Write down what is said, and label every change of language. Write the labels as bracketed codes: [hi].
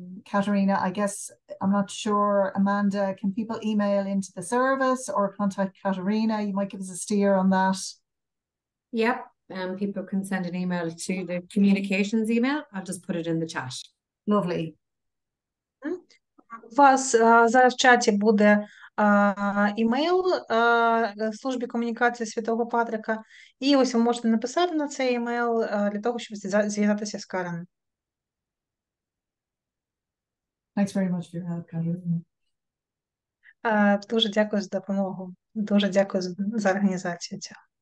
[en] Katerina, I guess I'm not sure. Amanda, can people email into the service or contact Katerina? You might give us a steer on that. Yep. People can send an email to the communications email. I'll just put it in the chat. Lovely. [uk] У вас зараз в чаті буде імейл службі комунікації Святого Патрика, і ось ви можете написати на цей імейл для того, щоб зв'язатися з Карен. [en] Thanks very much for your help, Katerina. [uk] Дуже дякую за допомогу. Дуже дякую за організацію цього.